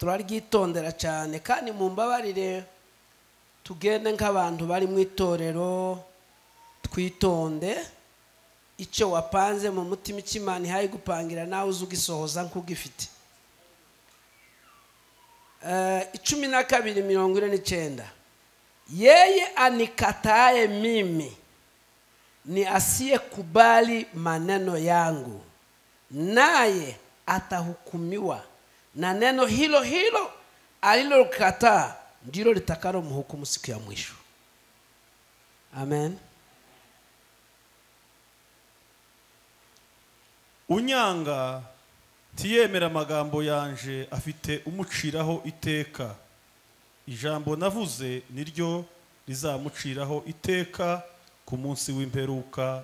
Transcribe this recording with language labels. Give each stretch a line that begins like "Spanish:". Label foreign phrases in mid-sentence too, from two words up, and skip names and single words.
Kinyarwanda: turaryitondera cyane kandi mumbabarire tugende nk'abantu bari mu itorero twitonde icyo wapanze mu mutima cy'Imana ihaye gupangira nawe uzugisohoza nk'ugifite.
Swahili: 12:49 yeye anikataye mimi ni asiyekubali maneno yangu naye atahukumiwa na neno hilo hilo alilokataa ndilo litakalo mhukumu siku ya mwisho. Amen.
Kinyarwanda: Unyanga tiyemera amagambo yanje afite umuciraho iteka. Ijambo navuze niryo rizamuciraho iteka ku munsi w'imperuka.